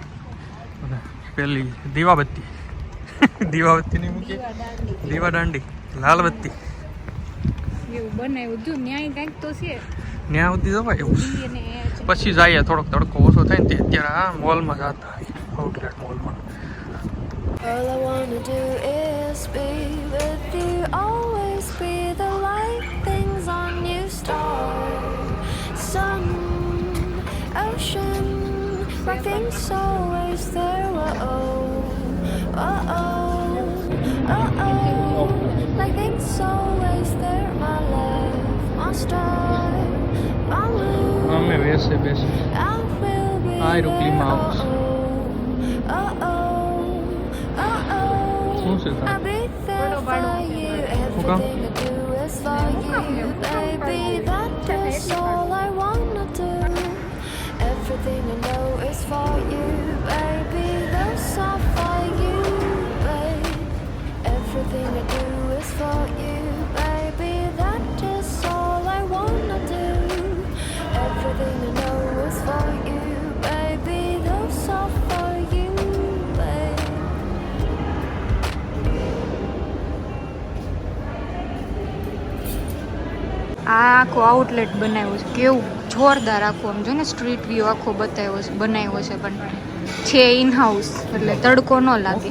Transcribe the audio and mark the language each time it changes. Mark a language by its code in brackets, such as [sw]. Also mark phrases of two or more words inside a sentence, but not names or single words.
[gu] અને પેલી દીવાબત્તી નહીં મૂકી, દીવા દાંડી, લાલબત્તી એવું બનાવ્યું જો. ન્યાય કાંઈક તો છે, ત્યાં સુધી જવાય એવું. પછી જઈએ થોડોક તડકો ઓછો થાય ને તે અત્યારે આ મોલમાં જતા આઉટલેટ મોલમાં. [en] All I wanna do is be with you, always be the light things on you, star, sun, ocean, like things always there, like things always there, my love, my star, my moon, [gu] અમે બેસે [en] I will be [gu] આ રૂપલીમાં આવું છું. શું છે [en] I'll be there for you. Everything I do is for you, baby. That is all I wanna do. Everything I know is for you, baby. That's all for you, babe. Everything I do is for you, baby. That is all I wanna do. Everything I know is for you, baby. That's all for you, babe. [gu] આ આખો આઉટલેટ બનાવ્યો છે, કેવું જોરદાર આખો. આમ જો ને [en] street view [gu] આખો બનાવ્યો છે, પણ છે [en] in house [gu] એટલે તડકો ન લાગે.